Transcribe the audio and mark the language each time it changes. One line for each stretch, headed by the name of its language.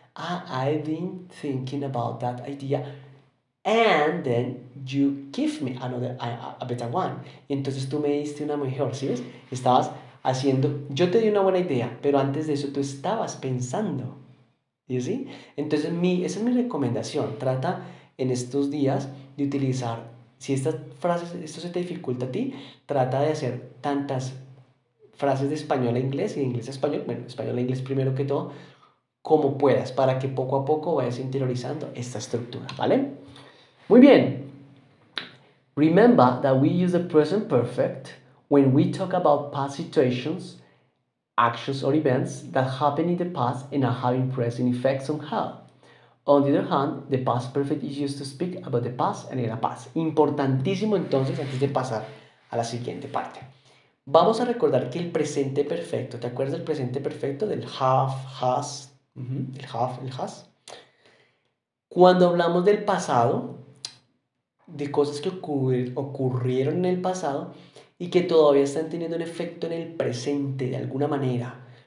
English: I've been thinking about that idea. And then you give me a better one.
Spanish: Y entonces tú me diste una mejor, ¿sí ves? Estabas haciendo, yo te di una buena idea, pero antes de eso tú estabas pensando. ¿Y sí? Entonces esa es mi recomendación. Trata en estos días de utilizar, si estas frases, esto se te dificulta a ti, trata de hacer tantas frases de español a inglés y de inglés a español, bueno, español a inglés primero que todo, como puedas, para que poco a poco vayas interiorizando esta estructura, ¿vale? Muy bien.
English: Remember that we use the present perfect when we talk about past situations, actions, or events that happened in the past and are having present effects somehow. On the other hand, the past perfect is used to speak about the past and in the past.
Spanish: Importantísimo entonces antes de pasar a la siguiente parte. Vamos a recordar que el presente perfecto, ¿te acuerdas del presente perfecto? Del have, has, el have, el has. Cuando hablamos del pasado, de cosas que ocurrieron en el pasado y que todavía están teniendo un efecto en el presente de alguna manera.